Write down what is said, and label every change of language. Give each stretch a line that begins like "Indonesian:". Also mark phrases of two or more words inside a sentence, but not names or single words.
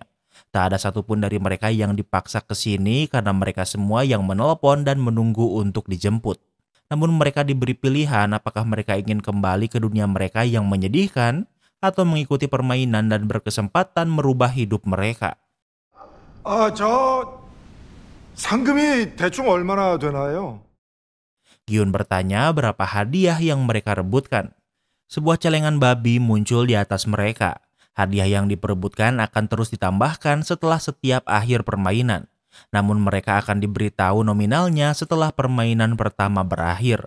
Indonesian: Tak ada satupun dari mereka yang dipaksa ke sini karena mereka semua yang menelpon dan menunggu untuk dijemput. Namun mereka diberi pilihan apakah mereka ingin kembali ke dunia mereka yang menyedihkan atau mengikuti permainan dan berkesempatan merubah hidup mereka.
Korean: 상금이 대충 얼마나 되나요?
Indonesian: Gyun bertanya berapa hadiah yang mereka rebutkan. Sebuah celengan babi muncul di atas mereka. Hadiah yang diperebutkan akan terus ditambahkan setelah setiap akhir permainan. Namun mereka akan diberitahu nominalnya setelah permainan pertama berakhir.